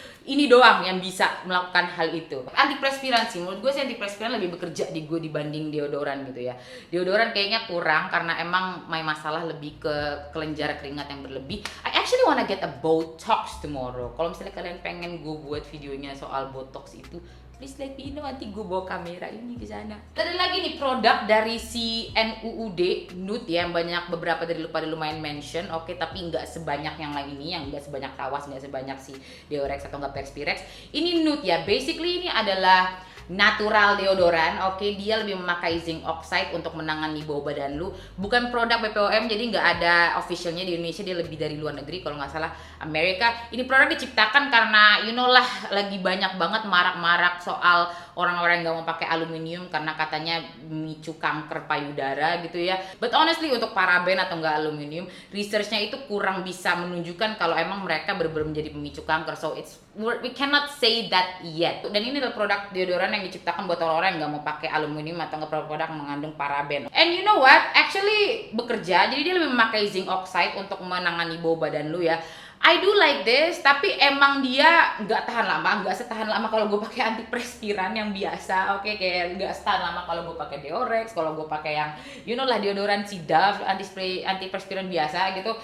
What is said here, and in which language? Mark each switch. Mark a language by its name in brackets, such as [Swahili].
[Indonesian] ini doang yang bisa melakukan hal itu. Antiperspiran sih, menurut gue sih antiperspiran lebih bekerja di gue dibanding deodoran gitu ya. Deodoran kayaknya kurang karena emang masalah lebih ke kelenjar keringat yang berlebih. [English] I actually wanna get a Botox tomorrow. [Indonesian] Kalau misalnya kalian pengen gue buat videonya soal Botox itu, [English] please let me know, [Indonesian] nanti gue bawa kamera ini ke sana. Ada lagi nih produk dari si NUUD Nude ya, yang banyak beberapa dari lu pada lumayan mention, oke, tapi nggak sebanyak yang lain ini, yang nggak sebanyak Tawas, nggak sebanyak si Deorex atau nggak Perspirex. Ini Nude ya, basically ini adalah natural deodoran, oke, dia lebih memakai zinc oxide untuk menangani bau badan lu. Bukan produk BPOM, jadi nggak ada officialnya di Indonesia, dia lebih dari luar negeri, kalau nggak salah Amerika. Ini produk diciptakan karena [English] you know [Indonesian] lah, lagi banyak banget marak-marak soal orang-orang yang nggak mau pakai aluminium karena katanya memicu kanker payudara gitu ya. [English] But honestly [Indonesian] untuk paraben atau nggak aluminium, researchnya itu kurang bisa menunjukkan kalau emang mereka benar-benar menjadi pemicu kanker. [English] So we cannot say that yet. [Indonesian] Dan ini adalah produk deodoran yang diciptakan buat orang-orang yang nggak mau pakai aluminium atau nggak produk yang mengandung paraben. [English] And you know what? [Indonesian] Actually bekerja, jadi dia lebih memakai zinc oxide untuk menangani bau badan lu ya. [English] I do like this, [Indonesian] tapi emang dia nggak tahan lama, nggak setahan lama kalau gue pakai antiperspiran yang biasa, oke, kayak nggak setahan lama kalau gue pakai Deorex, kalau gue pakai yang [English] you know [Indonesian] lah deodoran si Dove antiperspiran biasa gitu.